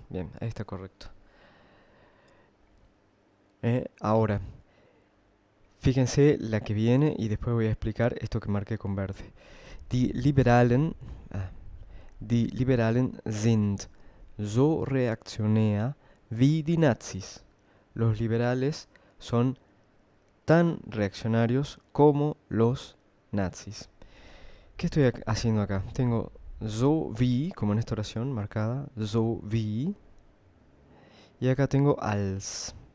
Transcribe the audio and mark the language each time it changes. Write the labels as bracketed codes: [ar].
[es] Bien, ahí está correcto. Ahora, fíjense la que viene y después voy a explicar esto que marqué con verde. [de] Die Liberalen, ah, die Liberalen sind so reaktionär wie die Nazis. [es] Los liberales son tan reaccionarios como los nazis. ¿Qué estoy haciendo acá? Tengo so wie, como en esta oración marcada, so wie, y acá tengo als.